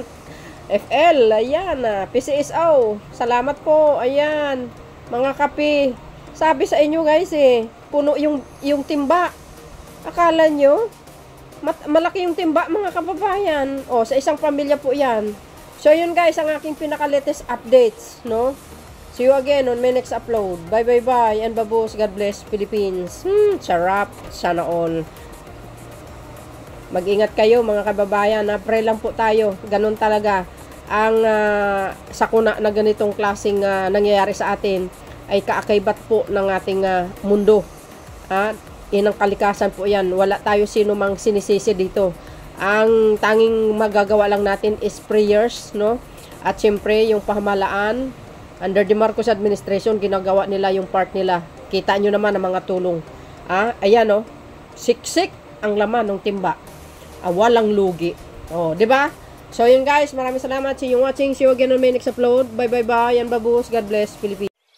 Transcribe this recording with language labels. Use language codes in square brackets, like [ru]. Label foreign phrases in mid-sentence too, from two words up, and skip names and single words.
[tl] FL, ayan. PCSO, salamat po. Ayan. Mga kape. Sabi sa inyo, guys, puno yung timba. Akala nyo, malaki yung timba, mga kababayan. O, sa isang pamilya po yan. So, yun guys, ang aking pinaka- [en] latest updates, [tl] no? [en] See you again on my next upload. Bye. And babos. God bless Philippines. Sarap. [tl] Sana all. Mag-ingat kayo mga kababayan. Pray lang po tayo. Ganun talaga. Ang sakuna na ganitong klaseng nangyayari sa atin ay kaakaibat po ng ating mundo. inang kalikasan po yan. Wala tayo sino mang sinisisi dito. Ang tanging magagawa lang natin is prayers, no? At syempre, yung pamahalaan, [en] under the Marcos administration, [tl] ginagawa nila yung part nila. Kita nyo naman ang mga tulong. Ayan, no? Siksik ang laman ng timba. Walang lugi. Di ba? So, yun guys, maraming salamat. [en] See you watching. See you again on my next upload. Bye, bye, bye. Yan, babus. God bless, Philippines.